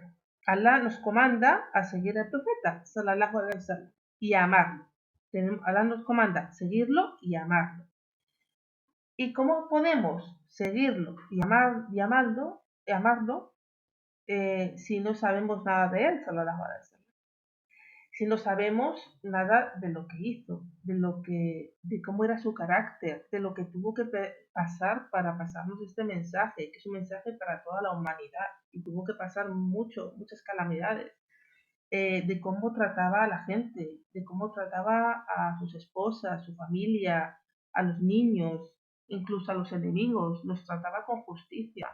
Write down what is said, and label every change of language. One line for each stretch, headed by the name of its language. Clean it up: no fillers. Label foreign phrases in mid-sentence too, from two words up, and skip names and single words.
Spanish: Allah nos comanda a seguir al profeta
Arabic: صلى الله عليه وسلم
Spanish: y a amarlo. Allah nos comanda seguirlo y amarlo. ¿Y cómo podemos seguirlo y amarlo si no sabemos nada de él
Arabic: صلى الله عليه وسلم?
Spanish: Si no sabemos nada de lo que hizo, de cómo era su carácter, de lo que tuvo que pasar para pasarnos este mensaje, que es un mensaje para toda la humanidad, y tuvo que pasar muchas calamidades, de cómo trataba a la gente, de cómo trataba a sus esposas, a su familia, a los niños, incluso a los enemigos, los trataba con justicia.